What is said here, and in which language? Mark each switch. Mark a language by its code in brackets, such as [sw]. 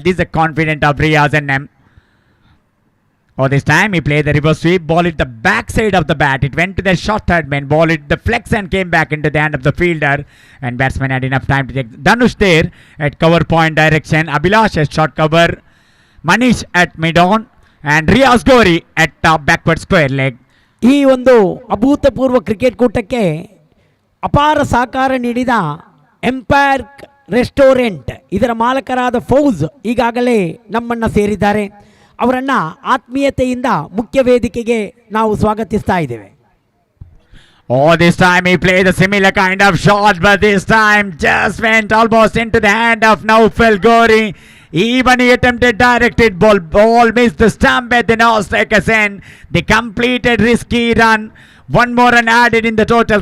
[en] This is a confident of Riaz and M. Oh, this time he played the reverse sweep, ball hit the backside of the bat. It went to the short third man, ball hit the flex and came back into the hand of the fielder. And batsman had enough time to take Dhanush there at cover point direction. Abhilash at short cover. Manish at mid on. and Riaz Gori at backward square leg. [kn] ಈ ಒಂದು ಅಭೂತಪೂರ್ವ cricket ಕೂಟಕ್ಕೆ ಅಪಾರ ಸಹಕಾರ ನೀಡಿದ empire restaurant ಇದರ ಮಾಲಕರಾದ ಫೌಜ್ ಈಗಾಗಲೇ ನಮ್ಮನ್ನು ಸೇರಿದ್ದಾರೆ. ಅವರನ್ನು ಆತ್ಮೀಯತೆಯಿಂದ ಮುಖ್ಯ ವೇದಿಕೆಗೆ ನಾವು ಸ್ವಾಗತಿಸ್ತಾ ಇದ್ದೇವೆ. [en] Oh, this time he played a similar kind of shot, but this time just went almost into the hand of Naufal Gori. Even he attempted directed ball missed the stump at the no-strikers end. They completed risky run. One more run added in the total.